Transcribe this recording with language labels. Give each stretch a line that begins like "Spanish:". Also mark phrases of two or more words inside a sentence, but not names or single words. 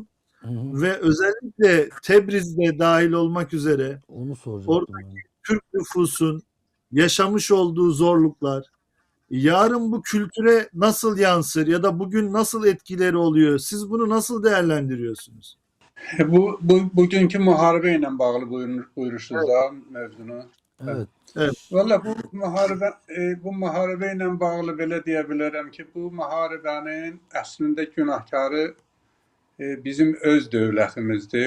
Turkish: hı hı, ve özellikle Tebriz'de dahil olmak üzere onu orada soracaktım ben. Türk nüfusun yaşamış olduğu zorluklar yarın bu kültüre nasıl yansır ya da bugün nasıl etkileri oluyor? Siz bunu nasıl değerlendiriyorsunuz?
Azerbaijani: Bugünkü müharibə ilə bağlı buyurursunuz da mövzunu.
Turkish: Evet. Evet,
Azerbaijani: Valla bu müharibə ilə bağlı belə deyə bilərəm ki, bu müharibənin əslində günahkarı bizim öz dövlətimizdir.